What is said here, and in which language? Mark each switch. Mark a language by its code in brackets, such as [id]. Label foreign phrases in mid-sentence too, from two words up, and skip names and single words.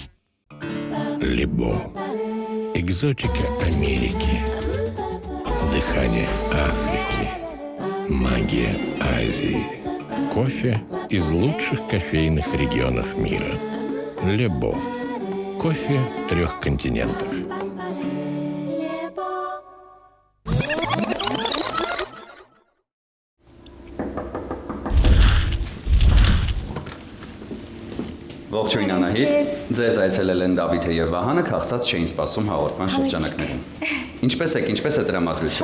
[ru] Лебо. Экзотика Америки. Дыхание Африки. Магия Азии. Кофе из лучших кофейных регионов мира. Лебо. Кофе 3 континентов. [hy] Ողջույն Անահիտ, ձեզ այցելել են Դավիթը եւ Վահանը, քաղցած չէին սպասում հաղորդման շրջանակներում։ Ինչպես եք, ինչպես է տրամադրությունը։